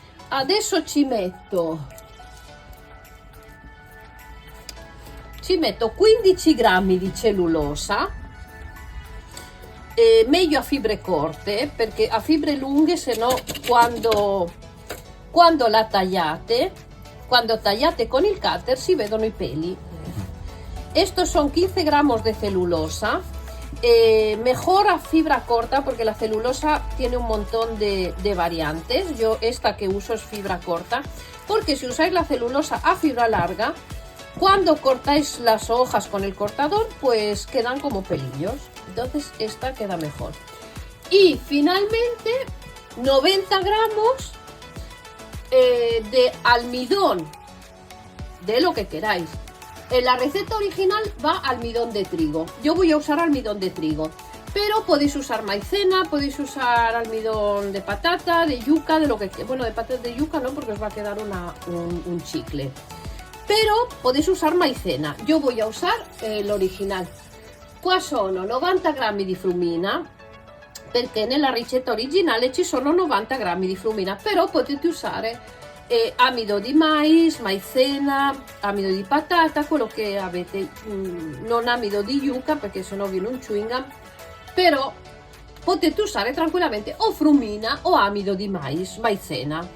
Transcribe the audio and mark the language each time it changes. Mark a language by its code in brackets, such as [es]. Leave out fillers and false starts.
[it] Adesso ci metto 15 grammi di cellulosa, meglio a fibre corte, perché a fibre lunghe, se no quando tagliate con il cutter si vedono i peli. [es] Estos son 15 gramos de celulosa, mejor a fibra corta porque la celulosa tiene un montón de variantes. Yo esta que uso es fibra corta, porque si usáis la celulosa a fibra larga, cuando cortáis las hojas con el cortador, pues quedan como pelillos. Entonces esta queda mejor. Y finalmente 90 gramos de almidón, de lo que queráis. En la receta original va almidón de trigo. Yo voy a usar almidón de trigo, pero podéis usar maicena, podéis usar almidón de patata, de yuca, de lo que... Bueno, de patata de yuca no, porque os va a quedar un chicle. Pero podéis usar maicena. Yo voy a usar l'original. [it] Qua sono 90 grammi di frumina, perché nella ricetta originale ci sono 90 grammi di frumina, però potete usare amido di mais, maizena, amido di patata, quello che avete, non amido di yuca perché sennò viene un chewing gum, però potete usare tranquillamente o frumina o amido di mais, maizena.